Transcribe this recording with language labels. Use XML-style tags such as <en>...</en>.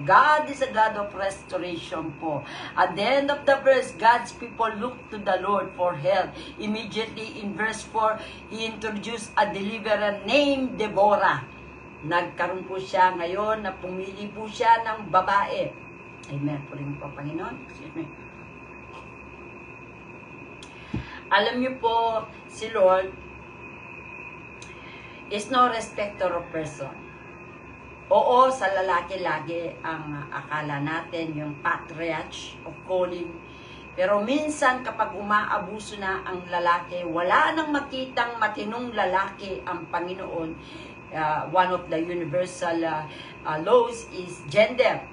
<en>God is a God of restoration po. At the end of the verse, God's people look to the Lord for help. Immediately in verse 4, He introduced a deliverer named Deborah.</en> <tl>Nagkaroon po siya ngayon na pumili po siya ng babae. Amen po rin po, Panginoon. Excuse me. Alam niyo po, si</tl> <en>Lord is no respecter of person.</en> <tl>Oo, sa lalaki lagi ang akala natin yung</tl> <en>patriarch of calling.</en> <tl>Pero minsan kapag umaabuso na ang lalaki, wala nang makitang matinong lalaki ang Panginoon.</tl> <en>One of the universal laws is gender.</en>